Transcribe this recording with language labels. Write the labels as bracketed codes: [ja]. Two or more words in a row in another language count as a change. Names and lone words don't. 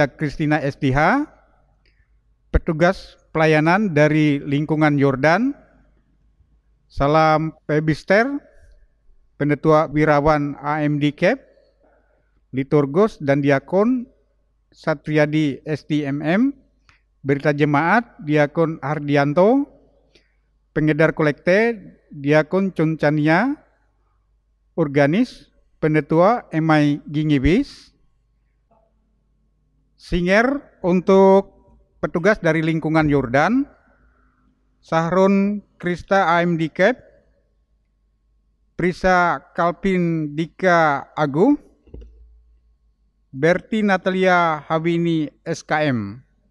[id] Kristina STH, petugas pelayanan dari lingkungan Yordan, Salam Pebister, Pendetua Wirawan AMD Cap, Liturgos dan Diakon Satriadi STMM, Berita Jemaat Diakon Hardianto, Pengedar Kolekte Diakon Cuncania, Organis Pendetua Emai Gingibis, Singer untuk petugas dari lingkungan Yordan, Sahrun Krista AMD Cap, Prisa Kalpin Dika Agu, Berti Natalia Hawini SKM.